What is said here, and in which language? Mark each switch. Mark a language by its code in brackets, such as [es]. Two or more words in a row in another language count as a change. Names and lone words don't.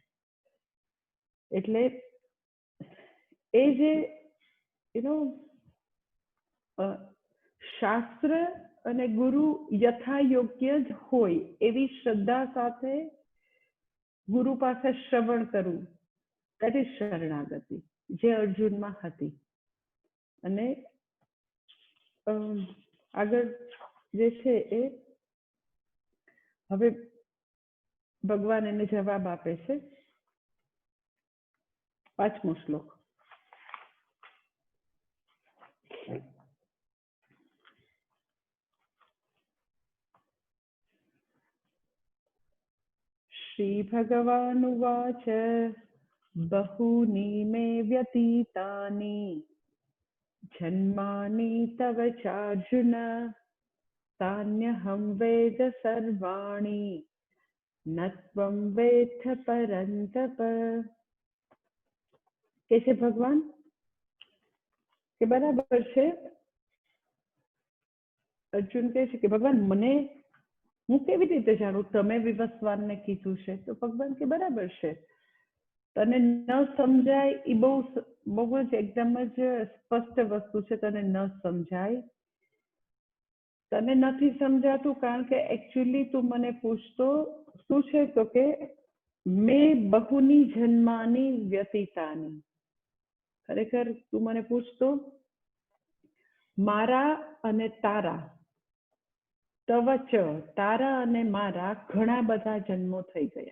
[gu] એટલે એ જે શાસ્ત્ર અને ગુરુ યથાયોગ્ય જ હોય એવી શ્રદ્ધા સાથે ગુરુ પાસે શ્રવણ કરવું, [en] that is [gu] શરણાગતિ, જે અર્જુનમાં હતી. અને આગળ જે છે એ હવે ભગવાન એને જવાબ આપે છે. 5મો શ્લોક. [sa] श्रीभगवानुवाच बहूनि मे व्यतीतानि जन्मानि तव चार्जुन तान्यहं वेद सर्वाणि न त्वं वेत्थ परन्तप. [gu] કે છે ભગવાન કે બરાબર છે. અર્જુન કહે છે કે ભગવાન મને હું કેવી રીતે જાણું, તમે વિવસ્વાનને કીધું છે તો ભગવાન કે બરાબર છે, તને ન સમજાય એ બહુ જ એકદમ જ સ્પષ્ટ વસ્તુ છે, તને ન સમજાય, તને નથી સમજાતું કારણ કે એકચ્યુઅલી તું મને પૂછતો શું છે તો કે મેં [sa] बहूनि जन्मानि व्यतीतानि, [gu] ખરેખર તું મને પૂછતો મારા અને તારા, તવચ તારા અને મારા ઘણા બધા જન્મો થઈ ગયા.